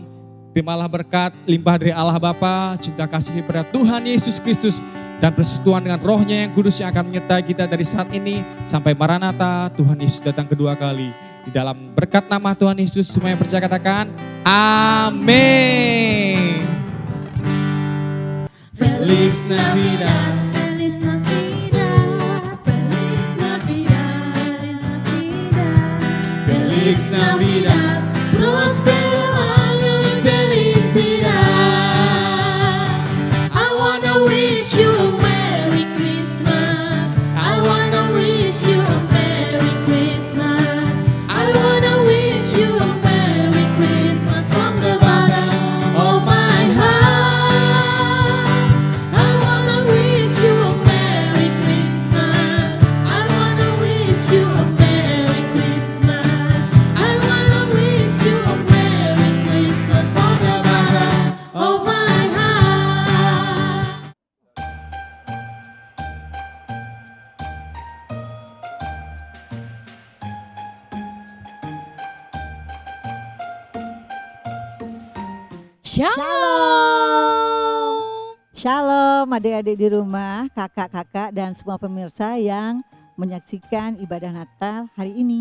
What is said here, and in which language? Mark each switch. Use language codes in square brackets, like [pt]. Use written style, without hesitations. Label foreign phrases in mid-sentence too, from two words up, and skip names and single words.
[id] Terimalah berkat limpah dari Allah Bapa, cinta kasih pada Tuhan Yesus Kristus, dan persekutuan dengan Roh-Nya yang kudus yang akan menyertai kita dari saat ini sampai Maranatha Tuhan Yesus datang kedua kali. Di dalam berkat nama Tuhan Yesus semua yang percaya katakan amin. [es] Feliz Navidad. Feliz Navidad, Feliz Navidad, Feliz Navidad, Feliz Navidad, Prospero años, felicidad. [en] I wanna wish you a Merry Christmas. I wanna wish you a Merry Christmas. I wanna wish you a Merry Christmas from the bottom of my heart. I wanna wish you a Merry Christmas. I wanna wish you a Merry Christmas. I wanna wish you a Merry Christmas from the bottom of my heart. [id] Shalom. Shalom adik-adik di rumah, kakak-kakak dan semua pemirsa yang menyaksikan ibadah Natal hari ini.